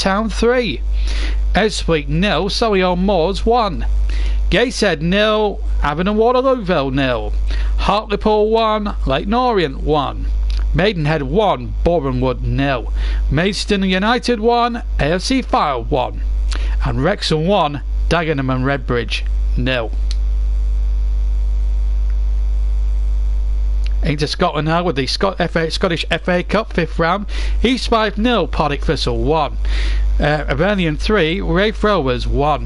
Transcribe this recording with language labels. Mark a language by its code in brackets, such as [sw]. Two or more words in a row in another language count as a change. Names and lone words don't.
[en] Town 3, Ebbsfleet 0, Solihull-Moors 1, Gateshead 0, Avon and Waterlooville 0, Hartlepool 1, Leyton Orient 1, Maidenhead 1, Borehamwood 0, Maidstone United 1, AFC Fylde 1, and Wrexham 1, Dagenham and Redbridge 0. into Scotland now with the Scottish FA Cup 5th round. East 5-0, Partick Thistle 1. Hibernian 3, Raith Rovers 1.